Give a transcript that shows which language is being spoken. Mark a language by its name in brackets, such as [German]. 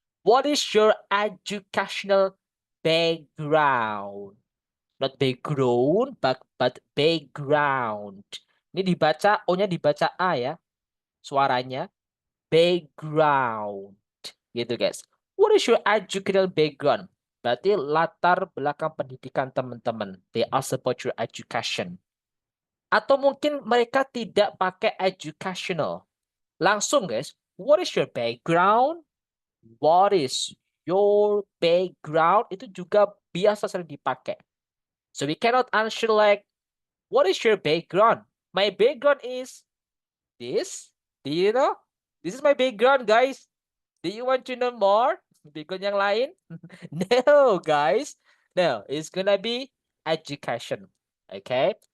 [English] What is your educational background? Not background, but background. [Indonesian] Ini dibaca O-nya dibaca A ya. Suaranya background. Gitu guys. [English] What is your educational background? [Indonesian] Berarti latar belakang pendidikan teman-teman. [English] They ask about your education. [Indonesian] Atau mungkin mereka tidak pakai educational. [English] Langsung guys, what is your background? What is your background? [Indonesian] Itu juga biasa sering dipakai. [English] So we cannot answer like, what is your background? My background is this. Do you know? This is my background, guys. Do you want to know more? [Indonesian] Background yang lain? [English] No, guys. No, it's gonna be education. Okay?